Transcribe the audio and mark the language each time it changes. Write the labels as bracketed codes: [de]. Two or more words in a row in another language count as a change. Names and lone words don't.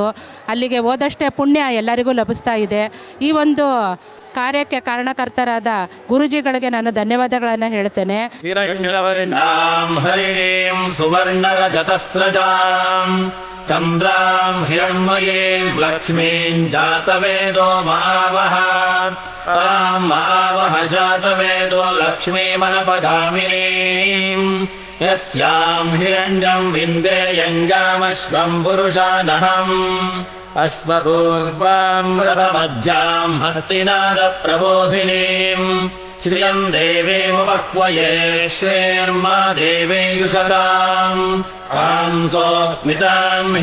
[kn] ಅಲ್ಲಿಗೆ ಹೋದಷ್ಟೇ ಪುಣ್ಯ ಎಲ್ಲರಿಗೂ ಲಭಿಸ್ತಾ ಇದೆ. ಈ ಒಂದು ಕಾರ್ಯಕ್ಕೆ ಕಾರಣಕರ್ತರಾದ ಗುರುಜಿಗಳಿಗೆ ನಾನು ಧನ್ಯವಾದಗಳನ್ನು ಹೇಳ್ತೇನೆ. [sa] ಚಂದ್ರಾಂ ಹಿರಣ್ಮಯೀಂ ಲಕ್ಷ್ಮೀಂ ಜಾತವೇದೋ ಮಹಾವಹ ತಾಂ ಮಹಾವಹ ಜಾತವೇದೋ ಲಕ್ಷ್ಮೀಮನಪಗಾಮಿನೀಂ ಯಸ್ಯಾಂ ಹಿರಣ್ಯಂ ವಿಂದೇಯಂಗಾಮಶ್ವಂ ಪುರುಷಾನಹಂ ಅಶ್ವಪೂರ್ವಾಂ ರಥಮಜ್ಜಾಂ ಹಸ್ತಿನಾದ ಪ್ರಬೋಧಿನೀಂ ಶ್ರಿಯಂ ದೇವೇಮುಪಕ್ವಯೇ ಶ್ರೇರ್ಮಾ ದೇವೇಯುಷತಾಂ ಕಾಂಸೋಸ್ಮಿತಾಂ